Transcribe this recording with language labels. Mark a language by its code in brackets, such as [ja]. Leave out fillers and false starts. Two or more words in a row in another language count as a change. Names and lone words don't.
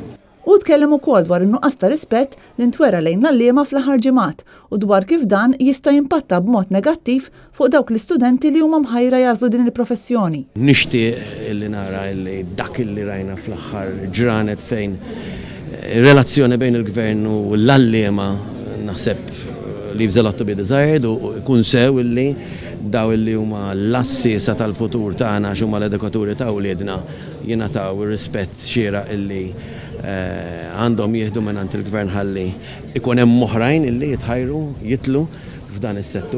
[mt] U tkellem ukoll dwar in-nuqqas ta' rispett li ntwera lejn l-għalliema fl-aħħar ġimgħat u dwar kif dan jista' jimpatta b'mod negattiv fuq dawk l-istudenti li huma mħajra jażlu din il-professjoni. Nixtieq illi nara illi dak illi rajna fl-aħħar ġranet fejn relazzjoni bejn il-gvern u l-għalliema naħseb [en] leaves a lot to be desired [mt] u jkun sew illi daw illi huma l-assisa tal-futur tagħna x'huma l-edukaturi ta' wliedna jingħataw ir-rispett xieraq illi għandhom jieħdu mingħand il-gvern ħalli ikun hemm oħrajn illi jitħajru jitlu f'dan is-settur.